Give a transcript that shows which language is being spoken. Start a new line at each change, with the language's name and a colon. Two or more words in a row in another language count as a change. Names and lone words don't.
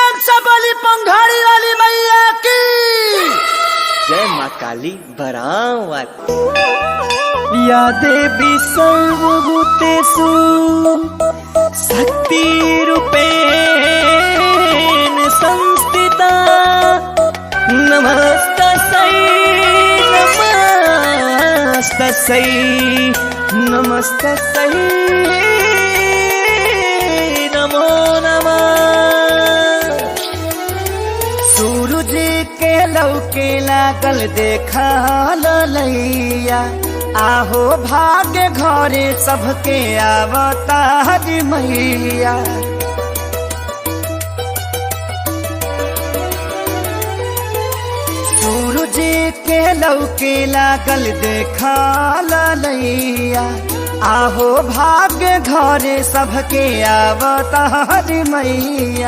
Bhojpuri: से बोली पंघाड़ी वाली मैया की जय माँ काली बरावत।
Sanskrit: या देवी सर्वभूतेषु शक्तिरूपेण संस्थिता नमस्तस्यै नमस्तस्यै नमस्तस्यै नमो नमः।
Bhojpuri: सूरज के लौके लागल देखा ललैया आहो भाग्य घरे सबके आवता हरि मैया। सूरज के लौके लागल देखा ललैया आहो भाग्य घरे सबके आवता हरि मैया।